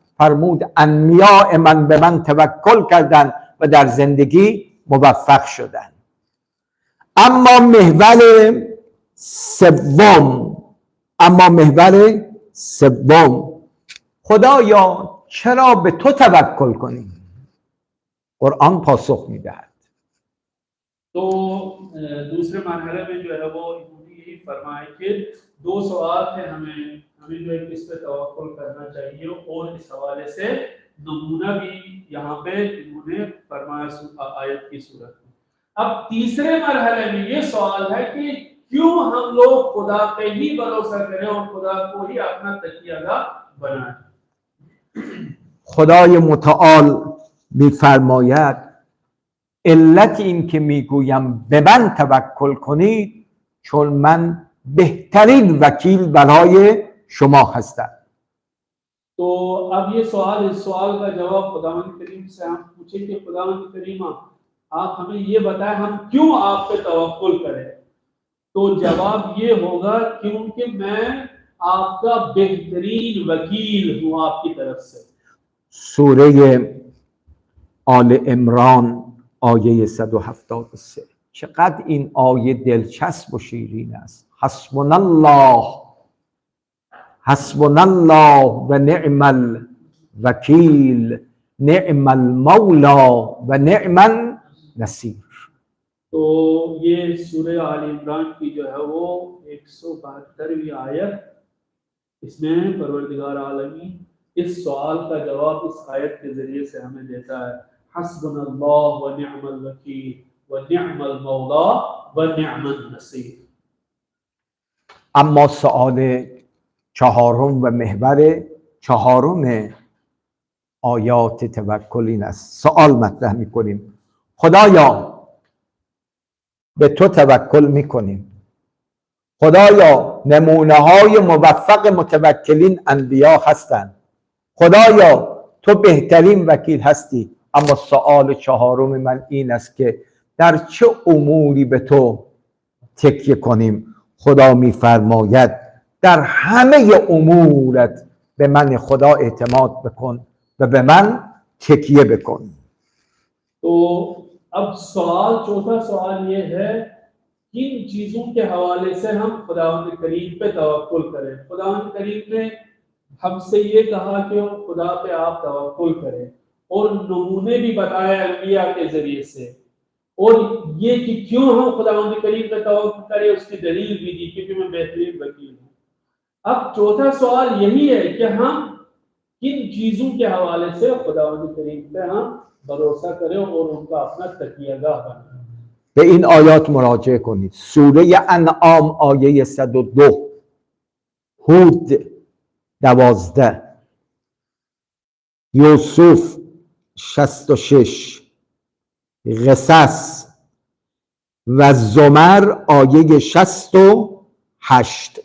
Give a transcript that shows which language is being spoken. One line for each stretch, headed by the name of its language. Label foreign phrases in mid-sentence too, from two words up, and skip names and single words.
Persian: فرمود انبیاء من به من توکل کردند و در زندگی موفق شدند. اما محور سوم خدایا چرا به تو توکل کنیم؟ قرآن پاسخ میدهد.
Urdu: تو دوسرے مرحلے میں جو ہے وہ انہوں نے یہی فرمایا کہ دو سوال تھے، ہمیں جو ہے کس پہ توکل کرنا چاہیے، اور اس حوالے سے نمونہ بھی یہاں پہ انہوں نے فرمایا آیت کی صورت میں. اب تیسرے مرحلے میں یہ سوال ہے کہ کیوں ہم لوگ خدا پہ ہی بھروسا کریں اور خدا کو ہی اپنا تکیہ گاہ بنائیں.
Persian: خدای متعال میفرماید علت این که میگویم به من توکل کنید چون من بهترین وکیل برای شما هستم.
Urdu: تو اب یہ سوال، اس سوال کا جواب خداوند کریم سے ہم پوچھے کہ خداوند کریم آپ ہمیں یہ بتائیں ہم کیوں آپ پہ توکل کریں. تو جواب یہ ہوگا کیونکہ میں آپ کا بہترین وکیل ہوں آپ کی طرف سے.
Persian: سوره آل عمران آیه 173. چقدر این آیه دلچسب و شیرین است.
Arabic: حسبنا الله و نعم الوکیل نعم المولا و نعم النصیر.
Urdu: تو یہ سورہ آل عمران کی جو ہے وہ 172ویں آیت، اس میں پروردگار عالمی اس سوال کا جواب اس آیت کے ذریعے سے ہمیں دیتا ہے.
Arabic: حسبنا الله و نعم الوكيل و نعم المولى و نعم النصير.
Persian: اما سؤال چهارم و محور چهارم آیات توکل این است. سؤال مطرح میکنیم خدایا به تو توکل میکنیم، خدایا نمونه های موفق متوکلین انبیا هستند، خدایا تو بهترین وکیل هستی. اما سؤال چهارم من این است که در چه اموری به تو تکیه کنیم؟ خدا میفرماید در همه امورت به من خدا اعتماد بکن و به من تکیه بکن.
Urdu: تو اب سوال، چوتھا سوال یہ ہے کن چیزوں کے حوالے سے ہم خداوند کریم پہ توکل کریں. خداوند کریم نے ہم سے یہ کہا کہ خدا پہ آپ توکل کریں اور نمونے بھی بتائے انبیاء کے ذریعے سے، اور یہ کہ کیوں ہم خداوند کریم پہ توکل کریں اس کی دلیل بھی دی کیونکہ میں بہترین وکیل ہوں. اب چوتھا سوال یہی ہے کہ ہم کن چیزوں کے حوالے سے خداوند کریم پہ ہم بھروسا کریں اور ان کا اپنا تکیہ گاہ بنائیں.
Persian: به این آیات مراجعه کنید. سوره انعام آیه 102، هود 12، یوسف 66، قصص و زمر آیه 68.